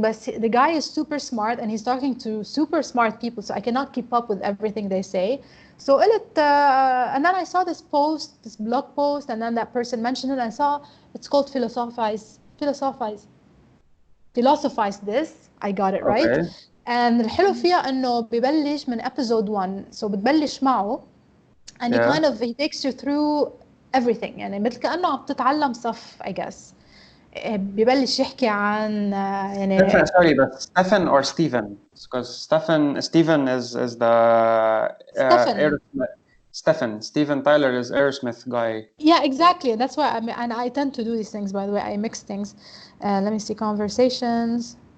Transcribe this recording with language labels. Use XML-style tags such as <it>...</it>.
<en>But the guy is super smart, and he's talking to super smart people. So I cannot keep up with everything they say. So and then I saw this blog post, and then that person mentioned it. And I saw it's called philosophize this. I got it right. Okay. And</en> <ar>الحلو فيها إنه ببلش من episode 1.</ar> <en>So</en> <ar>بتبلش معه.</ar> <en>And he takes you through everything.</en> <ar>يعني مثل كأنه عم تتعلم صف</ar> <en>I guess.</en> <ar>ببلش يحكي عن يعني</ar> <en>sorry, but Stephen or Steven? Because Stephen is the Steven Tyler is Aerosmith guy. Yeah, exactly. That's why and I tend to do these things, by the way. I mix things. Let me see, conversations.</en>